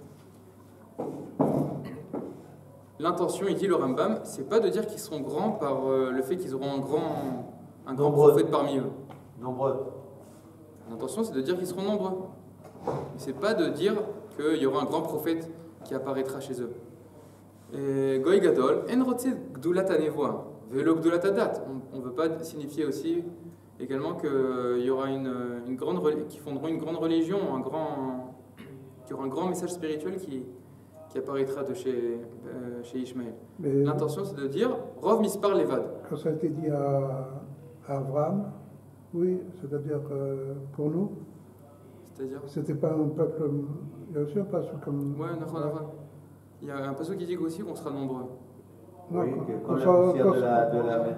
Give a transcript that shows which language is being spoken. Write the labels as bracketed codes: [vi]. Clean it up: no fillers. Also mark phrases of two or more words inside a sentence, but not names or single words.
[fr] L'intention, il dit le Rambam, c'est pas de dire qu'ils seront grands par le fait qu'ils auront un grand prophète parmi eux. Nombreux. L'intention, c'est de dire qu'ils seront nombreux. C'est pas de dire qu'il y aura un grand prophète qui apparaîtra chez eux. [he] וגוי גדול אין רוצה גדולת הנבואה ולא גדולת הדת. [fr] On ne veut pas signifier aussi également qu'il y aura qui fonderont une grande religion, qu'il y aura un grand message spirituel qui apparaîtra de chez Ishmaël. L'intention, c'est de dire [he] רוב מספר לבד. [fr] Quand ça a été dit à Abraham, oui, c'est-à-dire pour nous, c'est-à-dire c'était pas un peuple, bien sûr, pas comme. Ouais, il y a un passage qui dit aussi qu'on sera nombreux. Oui, qu'on la poussière de la mer.